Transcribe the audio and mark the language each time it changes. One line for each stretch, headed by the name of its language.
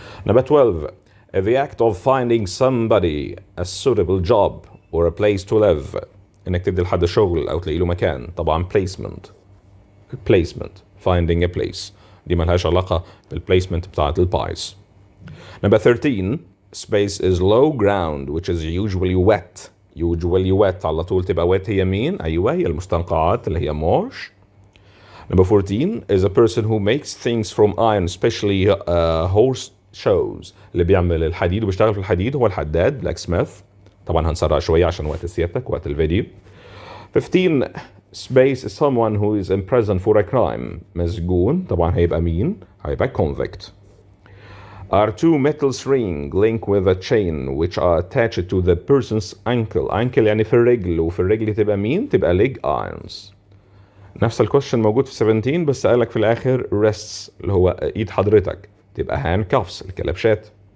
English: Number 12 the act of finding somebody a suitable job or a place to live.
Arabic: انك تدي لحد شغل او تلاقي له مكان طبعا placement finding a place دي ملهاش علاقة بالبليسمنت بتاعت البايس.
English: Number 13 space is low ground which is usually wet
Arabic: على طول تبقى wet هي مين؟ أيوة هي المستنقعات اللي هي
English: marsh. Number 14 is a person who makes things from iron especially horse shows
Arabic: اللي بيعمل الحديد وبيشتغل في الحديد هو الحداد
English: blacksmith.
Arabic: طبعا هنسرع شوية عشان وقت سيادتك وقت الفيديو.
English: 15 space is someone who is in prison for a crime.
Arabic: مسجون طبعا هيبقى مين؟ هيبقى convict.
English: Are two metal string linked with a chain which are attached to the person's ankle.
Arabic: ankle يعني في الرجل وفي الرجل تبقى مين؟ تبقى leg irons. نفس الكويشن موجود في 17 بس قالك في الآخر wrists اللي هو إيد حضرتك تبقى handcuffs الكلبشات.